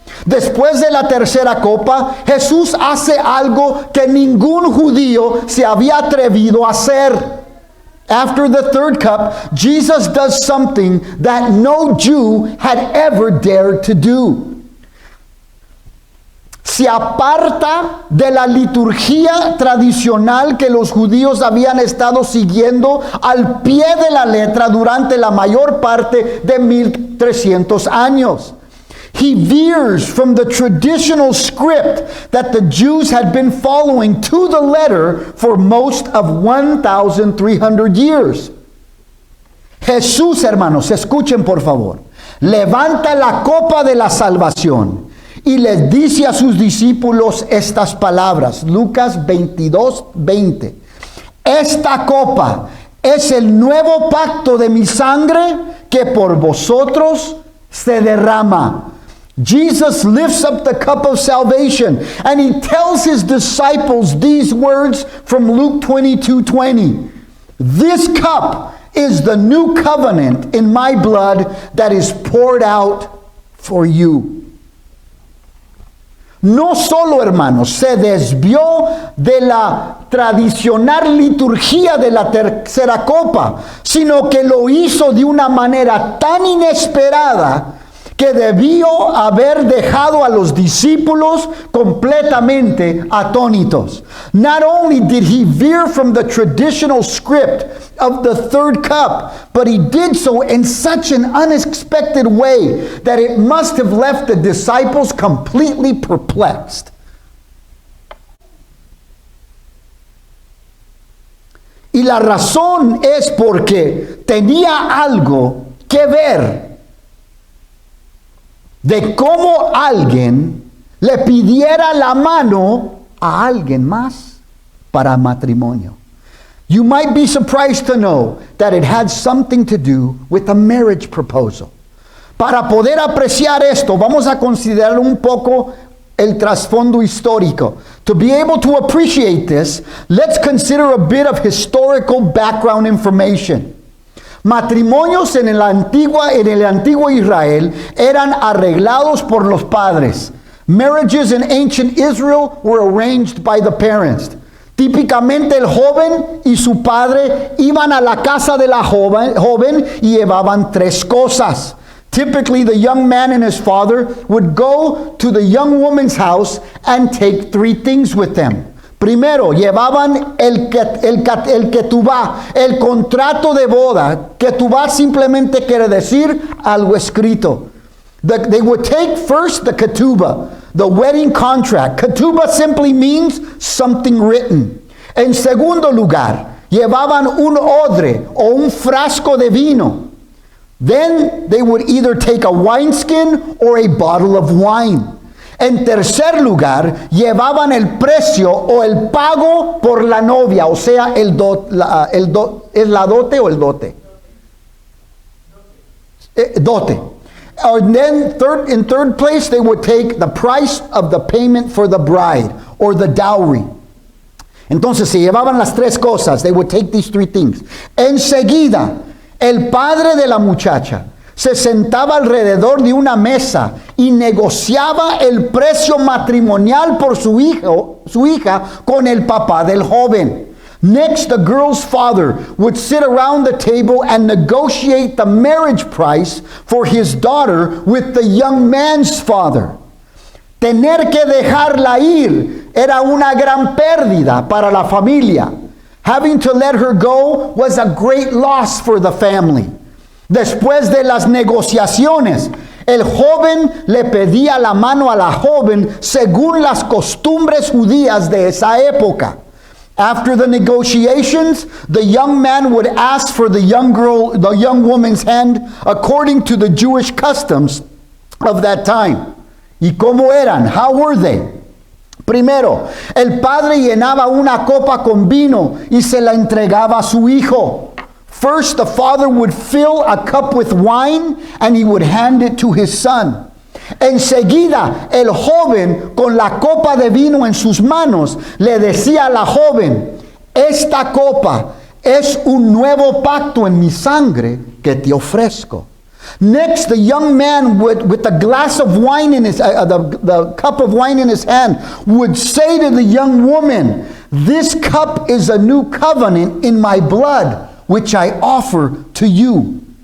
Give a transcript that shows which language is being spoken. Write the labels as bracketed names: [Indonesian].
[Spanish] Después de la tercera copa, Jesús hace algo que ningún judío se había atrevido a hacer. [English] After the third cup, Jesus does something that no Jew had ever dared to do. [Spanish] Se aparta de la liturgia tradicional que los judíos habían estado siguiendo al pie de la letra durante la mayor parte de 1300 años. [English] He veers from the traditional script that the Jews had been following to the letter for most of 1,300 years. [Spanish] Jesús, hermanos, escuchen por favor, levanta la copa de la salvación y les dice a sus discípulos estas palabras. Lucas 22:20. Esta copa es el nuevo pacto de mi sangre que por vosotros se derrama. [English] Jesus lifts up the cup of salvation and he tells his disciples these words from Luke 22:20. This cup is the new covenant in my blood that is poured out for you. [Spanish] No solo, hermanos, se desvió de la tradicional liturgia de la tercera copa, sino que lo hizo de una manera tan inesperada que debió haber dejado a los discípulos completamente atónitos. [English] Not only did he veer from the traditional script of the third cup, but he did so in such an unexpected way that it must have left the disciples completely perplexed. [Spanish] Y la razón es porque tenía algo que ver de cómo alguien le pidiera la mano a alguien más para matrimonio. [English] You might be surprised to know that it had something to do with a marriage proposal. [Spanish] Para poder apreciar esto, vamos a considerar un poco el trasfondo histórico. [English] To be able to appreciate this, let's consider a bit of historical background information. [Spanish] Matrimonios en el antiguo Israel eran arreglados por los padres. [English] Marriages in ancient Israel were arranged by the parents. [Spanish] Típicamente el joven y su padre iban a la casa de la joven y llevaban 3 cosas. [English] Typically, the young man and his father would go to the young woman's house and take 3 things with them. [Spanish] Primero, llevaban el ketubá, el contrato de boda. Ketubá simplemente quiere decir algo escrito. [English] They would take first the ketubah, the wedding contract. Ketubah simply means something written. [Spanish] En segundo lugar, llevaban un odre o un frasco de vino. [English] Then they would either take a wineskin or a bottle of wine. [Spanish] En tercer lugar, llevaban el precio o el pago por la novia, o sea, ¿es la dote o el dote? Dote. [English] And then in third place, they would take the price of the payment for the bride, or the dowry. [Spanish] Entonces, se llevaban las 3 cosas. [English] They would take these 3 things. [Spanish] Enseguida, el padre de la muchacha se sentaba alrededor de una mesa y negociaba el precio matrimonial por su hija con el papá del joven. [English] Next, the girl's father would sit around the table and negotiate the marriage price for his daughter with the young man's father. [Spanish] Tener que dejarla ir era una gran pérdida para la familia. [English] Having to let her go was a great loss for the family. [Spanish] Después de las negociaciones, el joven le pedía la mano a la joven según las costumbres judías de esa época. [English] After the negotiations, the young man would ask for the young woman's hand according to the Jewish customs of that time. [Spanish] ¿Y cómo eran? [English] How were they? [Spanish] Primero, el padre llenaba una copa con vino y se la entregaba a su hijo. [English] First, the father would fill a cup with wine and he would hand it to his son. [Spanish] Enseguida, el joven con la copa de vino en sus manos le decía a la joven, esta copa es un nuevo pacto en mi sangre que te ofrezco. [English] Next, the young man with a glass of wine in his, the cup of wine in his hand, would say to the young woman, this cup is a new covenant in my blood, which I offer to you.